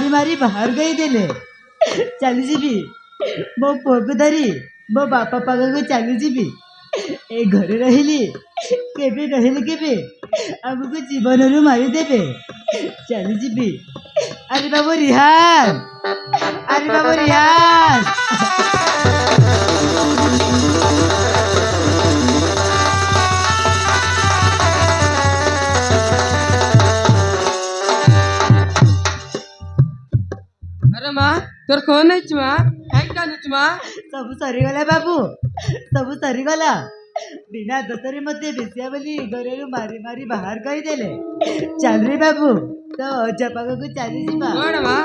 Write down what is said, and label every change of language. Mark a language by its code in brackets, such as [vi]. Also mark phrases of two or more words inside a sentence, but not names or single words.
[or] ମାରି ବାହାର କରିଦେଲେ ଚାଲିଯିବି ମୋ ପୁଅକୁ ଧରି ମୋ ବାପା ପାଖକୁ ଚାଲିଯିବି ଏ ଘରେ ରହିଲି କେବେ ରହିଲି କେବେ ଆମକୁ ଜୀବନରୁ ମାରିଦେବେ ଚାଲିଯିବି ଆରେ ବାବୁ ରିହାନ ଆରେ ବାବୁ ରିହାନ [hi] अरे माँ तोर कौन है माँ है क्या नहीं माँ [or] ସବୁ ସରିଗଲା ବାବୁ ସବୁ ସରିଗଲା ବିନା ଦୋଷରେ ମୋତେ ବେଶ୍ୟା ବୋଲି ଘରରୁ ମାରି ମାରି ବାହାର କରିଦେଲେ ଚାଲରେ ବାବୁ ତ ଅଜା ପାଖକୁ ଚାଲିଯିବା [hi] कौन माँ